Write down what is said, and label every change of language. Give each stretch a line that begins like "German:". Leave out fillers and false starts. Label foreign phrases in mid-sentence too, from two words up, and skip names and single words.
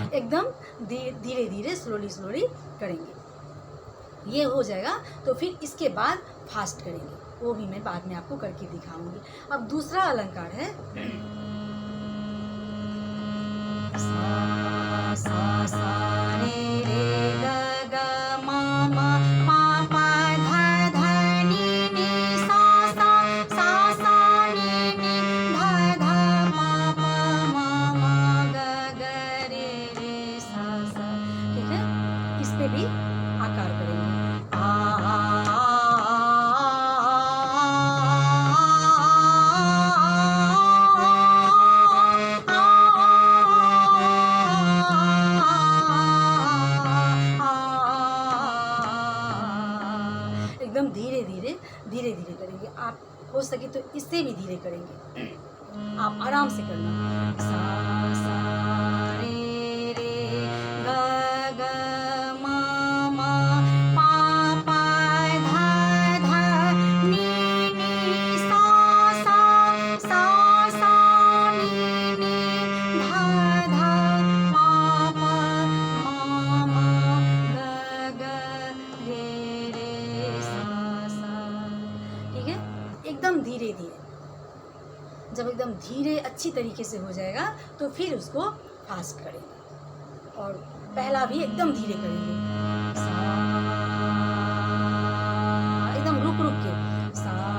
Hindi: एकदम धीरे धीरे स्लोली करेंगे। ये हो जाएगा तो फिर इसके बाद फास्ट करेंगे, वो भी मैं बाद में आपको करके दिखाऊंगी। अब दूसरा अलंकार है सा सा सा रे रे ग ग म म पा पा ध ध नि नि सा सा सा नि नि ध ध प प म म ग ग रे रे सा सा। ठीक है, इस पे भी आकार करेंगे आ एकदम धीरे धीरे करेंगे। आप हो सके तो इससे भी धीरे करेंगे, आप आराम से करना। सा सा रे रे ग ग म म पा पा ध ध नि नि सा सा नि नि ध ध प प म म ग ग रे रे सा। ठीक है, एकदम धीरे धीरे। जब एकदम धीरे अच्छी तरीके से हो जाएगा तो फिर उसको फास्ट करेंगे और पहला भी एकदम धीरे करेंगे। सा एकदम रुक के सा